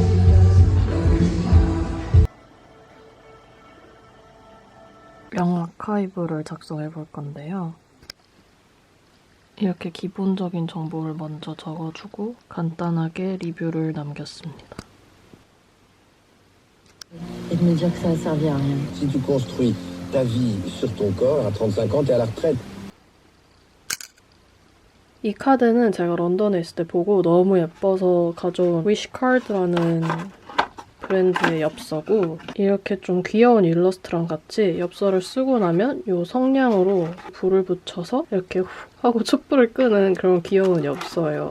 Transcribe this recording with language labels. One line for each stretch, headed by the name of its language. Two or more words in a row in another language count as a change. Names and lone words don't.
Korean: 명아카이 아카이브를 작성해 볼 건데요. 이렇게 기본적인 정보를 먼저 적어주고 간단하게 리뷰를 남겼습니다.
French: Et de me dire que ça a servi à rien. Si tu construis ta vie sur ton corps, à 35 ans, t'es à la retraite.
Korean: 이 카드는 제가 런던에 있을 때 보고 너무 예뻐서 가져온 위시카드라는 브랜드의 엽서고, 이렇게 좀 귀여운 일러스트랑 같이 엽서를 쓰고 나면 이 성냥으로 불을 붙여서 이렇게 후 하고 촛불을 끄는 그런 귀여운 엽서예요.